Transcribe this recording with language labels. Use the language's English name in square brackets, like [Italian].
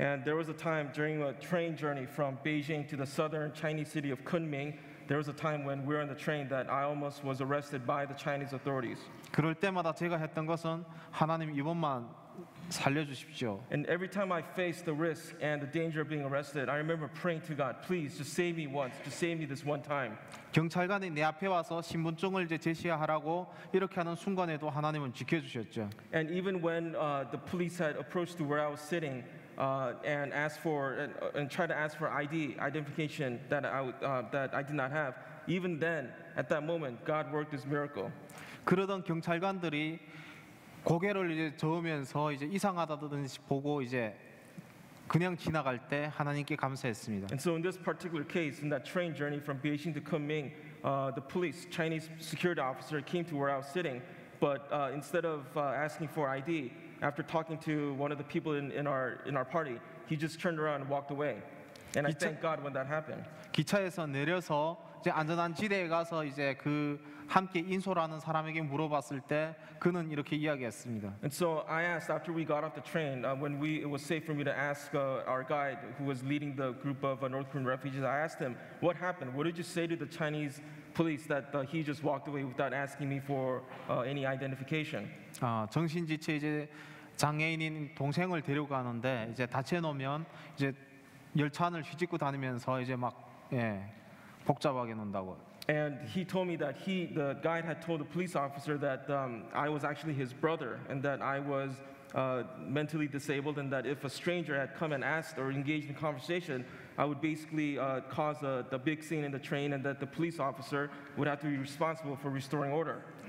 [English] And there was a time during a train journey from Beijing to the southern Chinese city of Kunming. There was a time when we were on the train that I almost was arrested by the Chinese authorities. [Korean] 그럴 때마다 제가 했던 것은 하나님 이번만 살려주십시오. [English] And every time I faced the risk and the danger of being arrested, I remember praying to God, please just save me once, just save me this one time. [Korean] 경찰관이 내 앞에 와서 신분증을 이제 제시하라고 이렇게 하는 순간에도 하나님은 지켜주셨죠. [English] And even when the police had approached to where I was sitting and asked for and tried to ask for identification that I did not have, even then, at that moment, God worked His miracle. [Korean] 그러던 경찰관들이 고개를 이제 저으면서 이제 이상하다든지 보고 이제 그냥 지나갈 때 하나님께 감사했습니다. [English] And so in this particular case, in that train journey from Beijing to Kunming, the police, Chinese security officer, came to where I was sitting, But instead of asking for ID, after talking to one of the people in our party, he just turned around and walked away. And I thank God when that happened. [Korean] 기차에서 내려서 이제 안전한 지대에 가서 이제 그 함께 인솔하는 사람에게 물어봤을 때 그는 이렇게 이야기했습니다. [English] And so I asked after we got off the train, when it was safe for me to ask our guide who was leading the group of North Korean refugees, I asked him, what happened? What did you say to the Chinese police that he just walked away without asking me for any identification? [Korean] 정신지체 이제 장애인인 동생을 데려가는데 이제 다쳐놓으면 이제 열차 안을 휘짓고 다니면서 이제 막 복잡하게 논다고. [English] And he told me that the guide had told the police officer that I was actually his brother and that I was mentally disabled and that if a stranger had come and asked or engaged in conversation, I would basically cause the big scene in the train and that the police officer would have to be responsible for restoring order.